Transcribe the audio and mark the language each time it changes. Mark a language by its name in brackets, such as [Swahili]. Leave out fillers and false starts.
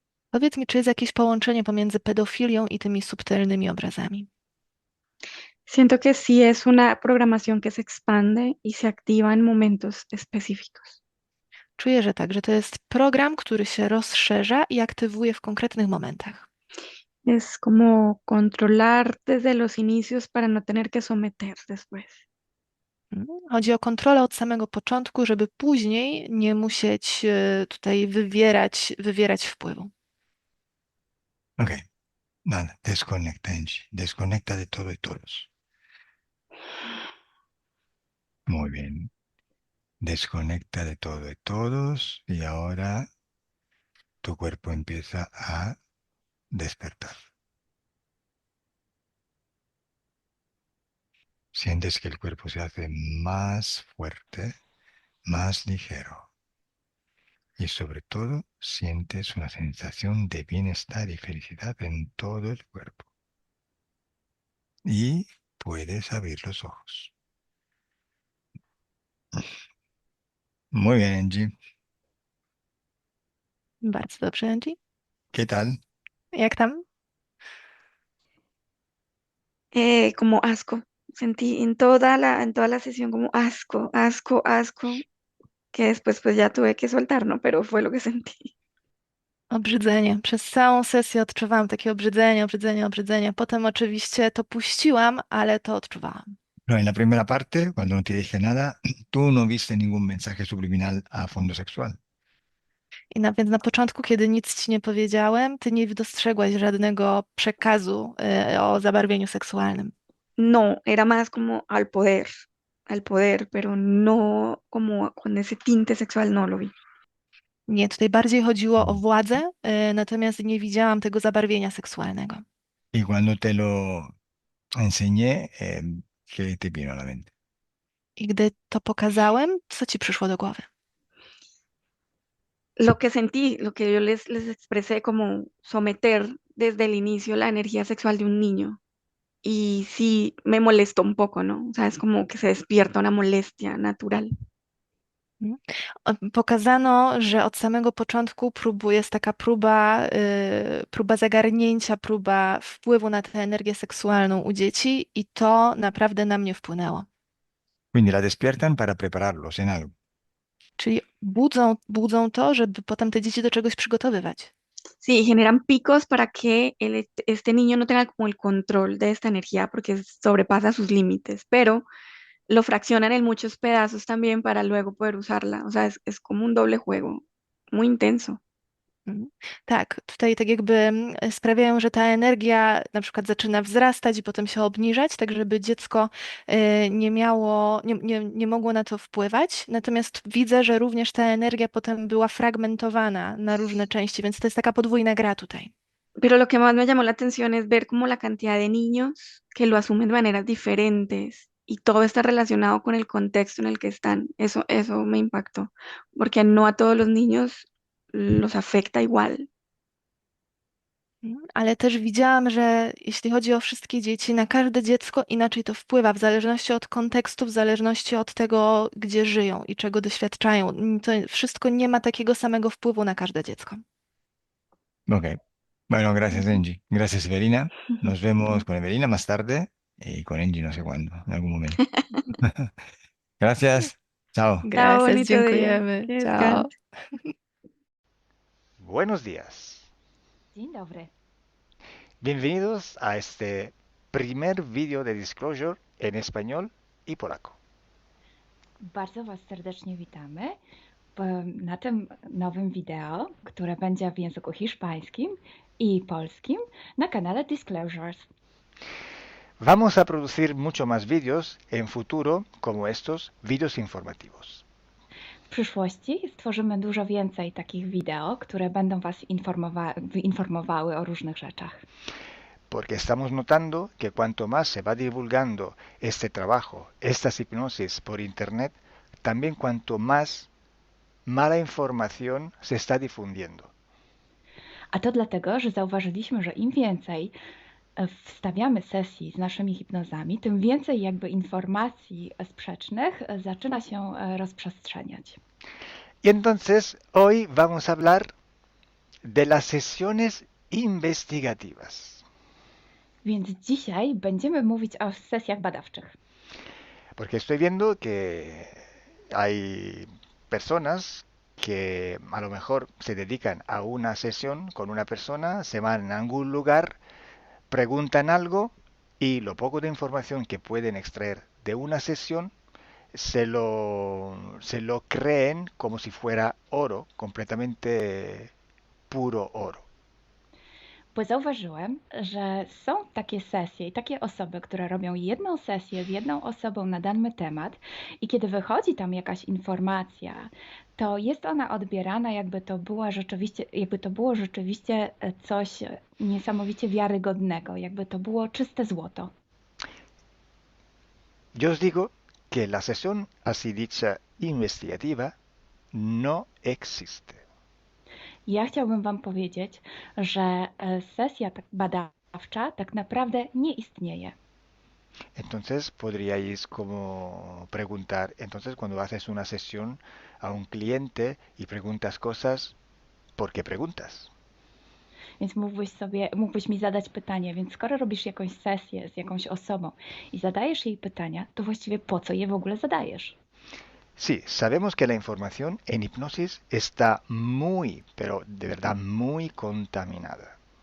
[Polish] Powiedz mi, czy jest jakieś połączenie pomiędzy pedofilią i tymi subtelnymi obrazami? [Spanish] Siento que sí es una programación que se expande y se activa en momentos específicos. [Polish] Czuję, że tak, że to jest program, który się rozszerza i aktywuje w konkretnych momentach. [Spanish] Es como controlar desde los inicios para no tener que someter después. [Polish] Chodzi o kontrolę od samego początku, żeby później nie musieć tutaj wywierać wpływu. [Spanish] Ok, nada, desconecta, Angie. Desconecta de todo y todos. Muy bien. Desconecta de todo y todos y ahora tu cuerpo empieza a despertar. Sientes que el cuerpo se hace más fuerte, más ligero y sobre todo sientes una sensación de bienestar y felicidad en todo el cuerpo. Y puedes abrir los ojos. Muy bien, Angie. [Polish] Bardzo dobrze, Angie. [Spanish] ¿Qué tal? [Polish] Jak tam? [Spanish] Como asco. Sentí en toda la sesión como asco, asco, asco, que después pues ya tuve que soltar, ¿no? Pero fue lo que sentí. [Polish] Obrzydzenie. Przez całą sesję odczuwałam takie obrzydzenie, obrzydzenie, obrzydzenie. Potem oczywiście to puściłam, ale to odczuwałam. [Spanish] No, en la primera parte, cuando no te dije nada, tú no viste ningún mensaje subliminal a fondo sexual. [Polish] Więc na początku, kiedy nic ci nie powiedziałem, ty nie dostrzegłaś żadnego przekazu o zabarwieniu seksualnym. [Spanish] No, era más como al poder, pero no como con ese tinte sexual, no lo vi. [Polish] Nie, tutaj bardziej chodziło o władzę, natomiast nie widziałam tego zabarwienia seksualnego. [Spanish] Y cuando te lo enseñé, ¿qué te vino a la mente? [Polish] I gdy to pokazałem, co ci przyszło do głowy? [Spanish] Lo que sentí, lo que yo les expresé como someter desde el inicio la energía sexual de un niño. Y sí, me molestó un poco, ¿no? O sea, es como que se despierta una molestia natural. Mm. [Polish] Pokazano, że od samego początku jest taka próba zagarnięcia, próba wpływu na tę energię seksualną u dzieci i to naprawdę na mnie wpłynęło. [Spanish] Quindi la despiertan para prepararlos en algo. [Polish] Czyli budzą to, żeby potem te dzieci do czegoś przygotowywać. [Spanish] Sí, generan picos para que este niño no tenga como el control de esta energía porque sobrepasa sus límites, pero lo fraccionan en muchos pedazos también para luego poder usarla. O sea, es como un doble juego, muy intenso. [Polish] Tak, tutaj tak jakby sprawiają, że ta energia na przykład zaczyna wzrastać i potem się obniżać, tak żeby dziecko nie miało, nie mogło na to wpływać. Natomiast widzę, że również ta energia potem była fragmentowana na różne części, więc to jest taka podwójna gra tutaj. [Spanish] Pero lo que más me llamó la atención es ver como la cantidad de niños que lo asumen de maneras diferentes y todo está relacionado con el contexto en el que están. Eso me impactó, porque no a todos los niños los afecta igual. [Polish] Ale też widziałam, że jeśli chodzi o wszystkie dzieci, na każde dziecko inaczej to wpływa, w zależności od kontekstu, w zależności od tego, gdzie żyją i czego doświadczają. To wszystko nie ma takiego samego wpływu na każde dziecko. [Spanish] Ok. Bueno, gracias, Ujú. Angie. Gracias, Evelina. Nos vemos con Evelina más tarde y con Angie no sé cuándo, en algún momento. Gracias. Chao. Chao, Gracias, bonito día. [Polish] dziękujemy. [Spanish] Que Ciao. descanses. Buenos días. [Polish] Dzień dobry. [Spanish] Bienvenidos a este primer vídeo de Disclosure en español y polaco. [Polish] Bardzo Was serdecznie witamy na tym nowym wideo, które będzie w języku hiszpańskim i polskim na kanale Disclosures. [Spanish] Vamos a producir mucho más vídeos en futuro como estos vídeos informativos. [Polish] W przyszłości stworzymy dużo więcej takich wideo, które będą Was informowały o różnych rzeczach. [Spanish] Porque estamos notando que cuanto más se va divulgando este trabajo, estas hipnosis por internet, también cuanto más mala información se está difundiendo. [Polish] A to dlatego, że zauważyliśmy, że im więcej wstawiamy sesji z naszymi hipnozami, tym więcej jakby informacji sprzecznych zaczyna się rozprzestrzeniać. [Spanish] Y entonces hoy vamos a hablar de las sesiones investigativas. [Polish] Więc dzisiaj będziemy mówić o sesjach badawczych. [Spanish] Porque estoy viendo que hay personas que a lo mejor se dedican a una sesión con una persona, se van a algún lugar, preguntan algo y lo poco de información que pueden extraer de una sesión se lo creen como si fuera oro, completamente puro oro. [Polish] Bo zauważyłem, że są takie sesje i takie osoby, które robią jedną sesję z jedną osobą na dany temat i kiedy wychodzi tam jakaś informacja, to jest ona odbierana jakby to było rzeczywiście coś niesamowicie wiarygodnego, jakby to było czyste złoto. [Spanish] Yo os digo que la sesión así dicha investigativa no existe. [Polish] Ja chciałbym Wam powiedzieć, że sesja badawcza tak naprawdę nie istnieje. [Spanish] Entonces podríais como preguntar, entonces cuando haces una sesión a un cliente y preguntas cosas, ¿por qué preguntas? [Polish] Więc mógłbyś mi zadać pytanie, więc skoro robisz jakąś sesję z jakąś osobą i zadajesz jej pytania, to właściwie po co je w ogóle zadajesz? [Spanish] Sí, sabemos que la información en hipnosis está muy, pero de verdad muy contaminada.